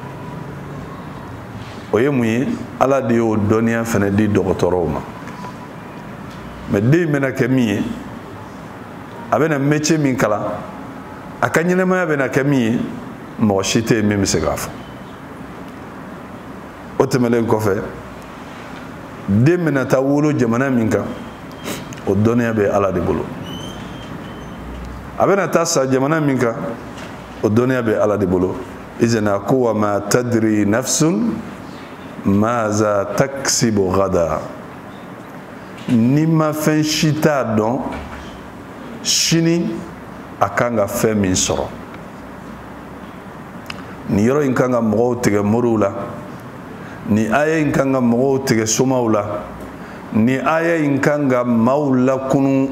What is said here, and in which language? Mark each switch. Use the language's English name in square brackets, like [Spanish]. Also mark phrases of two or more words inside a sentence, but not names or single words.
[Bambara] o ye mun ye ala de y'o dɔnniya fana di dɔgɔtɔrɔw ma mɛ den bɛna kɛ min ye a bɛna métier min kalan a ka ɲɛnɛmaya bɛna kɛ min ye mɔgɔ si tɛ yen min bɛ se k'a fɔ o tɛmɛlen kɔfɛ den bɛna taa wolo jamana min kan o dɔnniya bɛ ala de bolo a bɛna taa sa jamana min kan o dɔnniya bɛ ala de bolo izina ko [Arabic] وما تدري نفس ماذا تكسب غدا [Bambara] ni ma fɛn si t'a dɔn sini a kan ka fɛn min sɔrɔ ni yɔrɔ in kan ka mɔgɔw tigɛ moriw la ni aya in kan ka mɔgɔw tigɛ somaw la ni aya in kan ka maaw lakunu